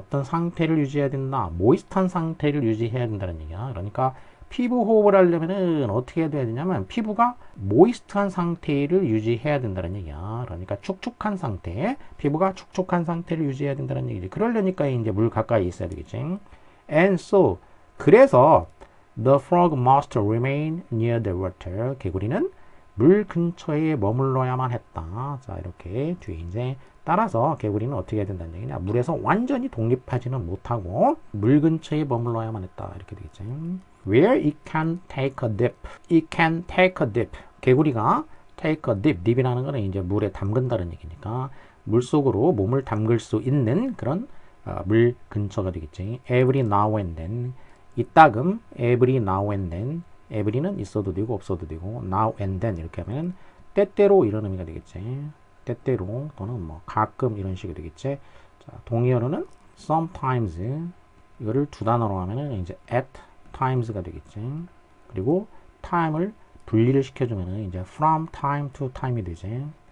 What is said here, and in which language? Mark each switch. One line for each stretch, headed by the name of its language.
Korean: 어떤 상태를 유지해야 된다. 모이스트한 상태를 유지해야 된다는 얘기야. 그러니까 피부 호흡을 하려면은 어떻게 해야 되냐면 피부가 모이스트한 상태를 유지해야 된다는 얘기야. 그러니까 축축한 상태, 피부가 축축한 상태를 유지해야 된다는 얘기지. 그러려니까 이제 물 가까이 있어야 되겠지.
English: And so,
Korean: 그래서
English: the frog must remain near the water.
Korean: 개구리는 물 근처에 머물러야만 했다. 자, 이렇게 뒤에 이제 따라서 개구리는 어떻게 해야 된다는 얘기냐? 물에서 완전히 독립하지는 못하고 물 근처에 머물러야만 했다. 이렇게 되겠지.
English: Where it can take a dip. It can take a dip.
Korean: 개구리가
English: take a dip.
Korean: dip이라는 거는 이제 물에 담근다는 얘기니까 물 속으로 몸을 담글 수 있는 그런 물 근처가 되겠지.
English: Every now and then.
Korean: 이따금
English: every now and then.
Korean: every는 있어도 되고 없어도 되고 now and then 이렇게 하면 때때로 이런 의미가 되겠지. 때때로 또는 뭐 가끔 이런 식이 되겠지. 자, 동의어로는 sometimes, 이거를 두 단어로 하면은 이제 at times가 되겠지. 그리고 time을 분리를 시켜주면은 이제 from time to time이 되지.